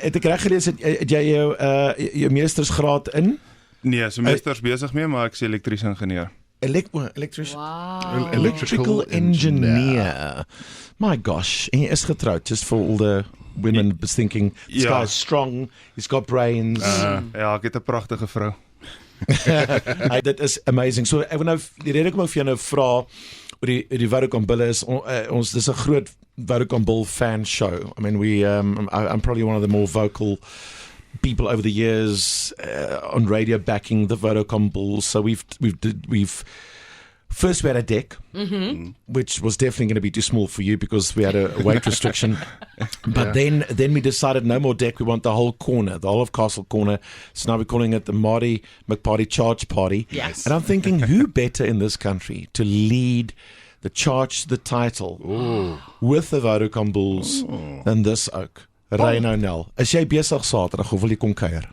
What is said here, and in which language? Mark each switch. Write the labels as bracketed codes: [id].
[af] Het ek reg gelees het jy jou meestersgraad in? Nee, so meesters besig mee, maar ek is elektriese ingenieur. [en] Electrician. Wow. Electrical engineer. My gosh, [af] en jy is getroud, [en] just for all the women thinking, this guy is strong, he's got brains. [af] Ja, ek het 'n pragtige vrou. Hey, dit is amazing. So ek wil nou die rede kom ek vir jou nou vra oor die Vodacom Bulle is ons dis 'n groot Vodacom Bull fan show. [en] I mean I'm probably one of the more vocal people over the years on radio backing the Vodacom Bulls. So we've first we had a deck, which was definitely going to be too small for you because we had a weight restriction. But then we decided no more deck. We want the whole corner, the whole of Castle Corner. So now we're calling it the Marty McParty Charge Party. Yes. And I'm thinking, who better in this country to lead the charge, the title, with the Vodacom Bulls than this oak? Reino Nel. [af] Is jy besig Saterdag of wil jy kom kuier?